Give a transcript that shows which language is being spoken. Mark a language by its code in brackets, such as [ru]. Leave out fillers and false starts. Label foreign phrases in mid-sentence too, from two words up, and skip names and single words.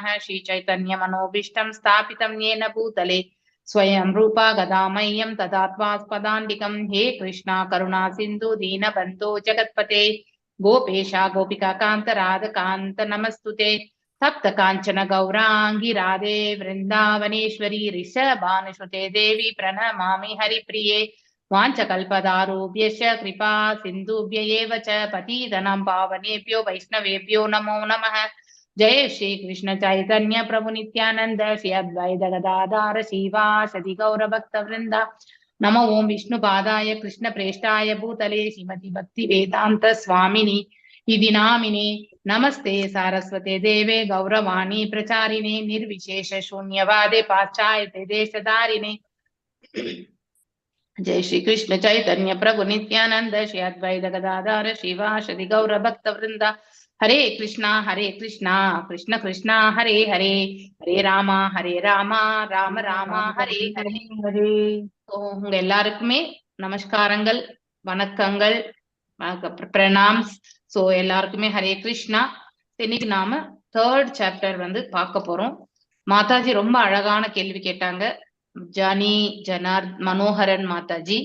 [sa] श्री चैतन्य मनोऽभीष्टं स्थापितं येन भूतले स्वयं रूपः कदा मह्यं ददाति स्वपदान्तिकम्. हे कृष्ण करुणा सिन्धु दीनबन्धो जगत्पते गोपेश गोपिका कान्त राधाकान्त नमस्तुते. सप्त काञ्चन गौराङ्गि राधे वृन्दावनेश्वरि वृषभानुसुते देवि प्रणमामि हरिप्रिये. वाञ्छकल्पदारुभ्यश्च कृपा सिन्धुभ्य एव च पतितनं पावनेभ्यो वैष्णवेभ्यो नमो नमः. जय श्री कृष्ण चैतन्य प्रभु नित्यानंद श्री अद्वैत गदाधर श्रीवासदि गौरभक्तवृंद. नमो ओं विष्णुपादाय कृष्ण प्रेष्ठाय भूतले श्रीमति भक्ति वेदांत स्वामिनि इति नामिने. नमस्ते सारस्वते देवे गौरवाणी प्रचारिणे निर्विशेष शून्यवादे पाश्चात्य देशधारिणे. जय श्री कृष्ण चैतन्य प्रभु नित्यानंद श्री अद्वैत गदाधर श्रीवासदि गौर भक्त वृंद. हरे कृष्णा कृष्ण कृष्णा हरे हरे, हरे राम राम राम हरे हरे हरे. [ta] உங்க எல்லாருக்குமே நமஸ்காரங்கள், வணக்கங்கள், பிரணாம்ஸ். சோ எல்லாருக்குமே [sa] हरे कृष्ण. [ta] இன்னைக்கு நாம 3rd சாப்டர் வந்து பார்க்க போறோம். மாதாஜி ரொம்ப அழகான கேள்வி கேட்டாங்க, ஜானி மனோகரன் மாதாஜி.